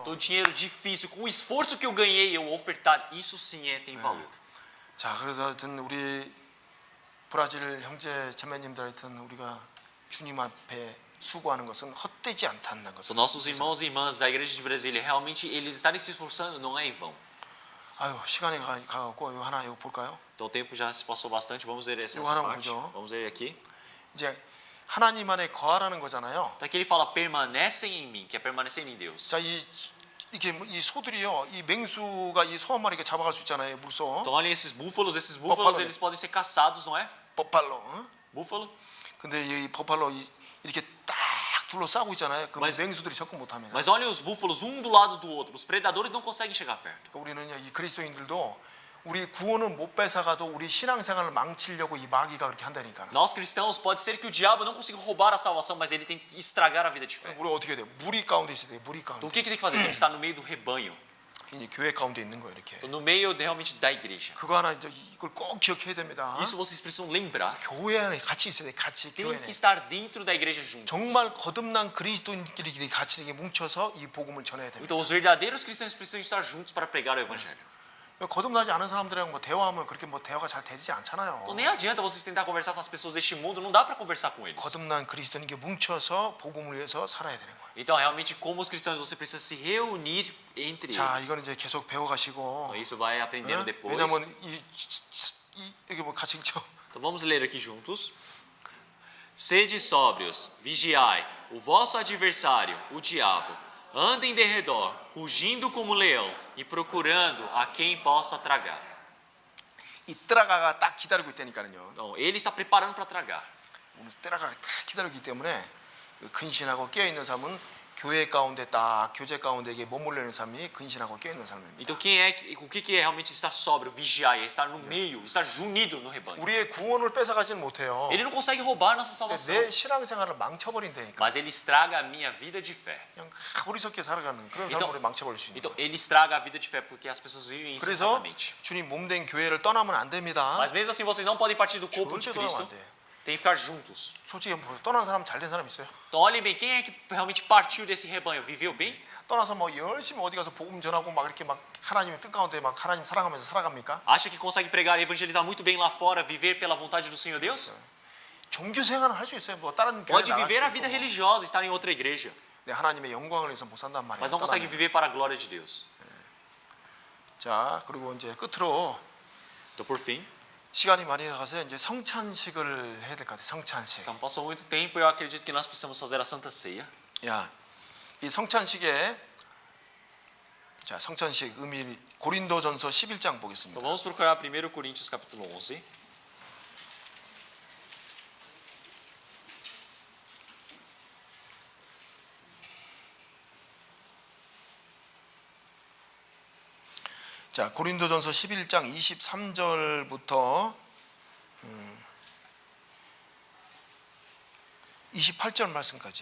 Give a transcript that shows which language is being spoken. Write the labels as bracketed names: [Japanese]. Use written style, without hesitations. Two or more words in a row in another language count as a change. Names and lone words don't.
[Portuguese] Então, o dinheiro difícil, com o esforço que eu ganhei, eu ofertar, isso sim tem valor. [Korean] 자, 그래서 하여튼 우리 브라질 형제 자매님들 하여튼 우리가 주님 앞에 수고하는 것은 헛되지 않다는 [Portuguese] Então, [Korean] 것을. [Portuguese] nossos irmãos e irmãs da igreja de Brasília, realmente eles estarem se esforçando não é em vão. [Korean] 아유, 시간이 가갖고 이거 하나 이거 볼까요? [Portuguese] Então, o tempo já se passou bastante, vamos ver essa Eu não parte. vou. Vamos ver aqui. [Korean] 이제 하나님 안에 거하라는 거잖아요. [Portuguese] Então, aqui ele fala, permanecem em mim, que é permanecer em Deus. [Korean] 자, 이렇게 이 소들이요, 이 맹수가 이 소 한 마리 잡아갈 수 있잖아요, 물소. [Portuguese] Então, olhem esses búfalos Búfalo. eles podem ser caçados, não é? [Korean] 버팔로. 응? [Portuguese] Búfalo. [Korean] 근데 이 버팔로 이렇게 딱 둘러싸고 있잖아요. 그 [Portuguese] Mas- [Korean] 맹수들이 접근 못합니다. [Portuguese] Mas olhem os búfalos um do lado do outro. Os predadores não conseguem chegar perto. [Korean] 그러니까 우리는요, 이 그리스도인들도 우리 구원은 못 뺏어가도 우리 신앙생활을 망치려고 이 마귀가 그렇게 한다니까. [Portuguese] Nós cristãos, pode ser que o diabo não consiga roubar a salvação, mas ele tem que estragar a vida de fé. [Korean] 우리 어떻게 돼요? 무리 가운데 있어야 돼요. 무리 [Portuguese] Então, [Korean] 가운데. [Portuguese] o que ele tem que fazer? Tem que estar no meio do rebanho. [Korean] 이제 교회 가운데 있는 거예요, 이렇게. [Portuguese] Então, no meio realmente da igreja. [Korean] 그거 하나 이제 이걸 꼭 기억해야 됩니다. [Portuguese] Isso vocês precisam lembrar. [Korean] 교회 안에 같이 있어야 돼. 같이 교회 [Portuguese] Tem [Korean] 안에. [Portuguese] que estar dentro da igreja juntos. [Korean] 정말 거듭난 그리스도인끼리 같이 이렇게 뭉쳐서 이 복음을 전해야 됩니다. [Portuguese] Então, os verdadeiros cristãos precisam estar juntos para pregar o evangelho. [Korean] 거듭나지 않은 사람들이랑 뭐 대화하면 그렇게 뭐 대화가 잘 되지 않잖아요. [Portuguese] Então, nem adianta vocês tentar conversar com as pessoas deste mundo, não dá para conversar com eles. [Korean] 거듭난 그리스도인께 뭉쳐서 복음을 위해서 살아야 되는 거예요. [Portuguese] Então, realmente, como os cristãos, você precisa se reunir entre [Korean] 자, [Portuguese] eles. [Korean] 이거는 이제 계속 배워가시고. [Portuguese] Então, isso vai aprendendo depois. [Korean] 왜냐면 이게 뭐 같이 읽죠. [Portuguese] Então vamos ler aqui juntos. Sede sóbrios, vigiai, o vosso adversário, o diabo, anda em derredor, rugindo como leão e procurando a quem possa tragar. [Korean] 이 뜨라가가 딱 기다리고 있다니까요. [Portuguese] Então, ele está preparando para tragar. [Korean] 뜨라가가 딱 기다리고 있기 때문에 근신하고 깨어 있는 삶은 교회 가운데 딱 교제 가운데 이게 머물러 있는 삶이 근신하고 깨어 있는 삶입니다. [Portuguese] Então, o que é realmente estar sóbrio, vigiar, é estar no meio, estar unido no rebanho. [Korean] 우리의 구원을 뺏어가지는 못해요. [Portuguese] Ele não consegue roubar nossa salvação, [Korean] 내 신앙생활을 망쳐버린다니까. [Portuguese] mas ele estraga a minha vida de fé. [Korean] 그냥 어리석게 살아가는 그런 [Portuguese] Então, [Korean] 삶으로 망쳐버릴 수 있는 [Portuguese] então [Korean] 거예요. [Portuguese] ele estraga a vida de fé porque as pessoas vivem [Korean] 그래서 [Portuguese] insensatamente. [Korean] 주님 몸된 교회를 떠나면 안 됩니다. [Portuguese] Mas mesmo assim, vocês não podem partir do corpo de [Korean] 절대 [Portuguese] Cristo. [Korean] 떠나면 안 돼. [Portuguese] Tem que ficar juntos. [Korean] 솔직히 떠난 사람 잘된 사람 있어요? [Portuguese] Então olhem bem, quem é que realmente partiu desse rebanho? Viveu bem? [Korean] 떠나서 뭐 열심히 어디 가서 복음 전하고 막 이렇게 막 하나님 뜻 가운데 막 하나님 사랑하면서 살아갑니까? [Portuguese] Acha que consegue pregar e evangelizar muito bem lá fora, viver pela vontade do Senhor Deus? [Korean] 종교 생활은 할 수 있어요. 뭐 다른 교회 [Portuguese] Pode [Korean] 나갈 [Portuguese] viver a [Korean] 수도 [Portuguese] vida [Korean] 있고. [Portuguese] religiosa, estar em outra igreja, [Korean] 네, 하나님의 영광을 위해서 못 산단 말이에요. [Portuguese] mas não consegue [Korean] 떠나면. [Portuguese] viver para a glória de Deus. [Korean] 자, 그리고 이제 끝으로 [Portuguese] Então, por fim, [Korean] 시간이 많이 가서 이제 성찬식을 해야 될 것 같아요. 성찬식. [Portuguese] então passou muito tempo e eu acredito que nós precisamos fazer a Santa Ceia. [Korean] 야, 이 성찬식에 자, 성찬식 의미 고린도전서 11장 [Portuguese] Então [Korean] 보겠습니다. [Portuguese] vamos procurar 1 Coríntios capítulo 11. [Korean] 자, 고린도전서 11장 23절부터 28절 말씀까지.